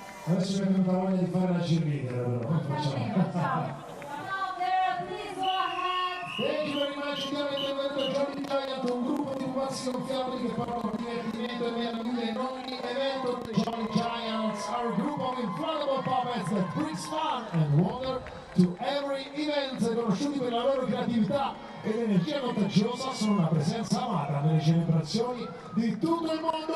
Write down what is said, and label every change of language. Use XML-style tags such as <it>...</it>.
<it>Adesso mi è venuta voglia di fare la cheerleader, allora, come facciamo?</it> <en>Thank you very much,</en> <it>andiamo a benvenuto Johnny Giant, un gruppo di pupazzi gonfiabili che portano divertimento e meraviglia in ogni evento.</it> <en>The Johnny Giants are a group of inflatable puppets that brings fun and wonder to every event.</en> <it>Conosciuti per la loro creatività ed energia contagiosa, sono una presenza amata nelle celebrazioni di tutto il mondo.</it>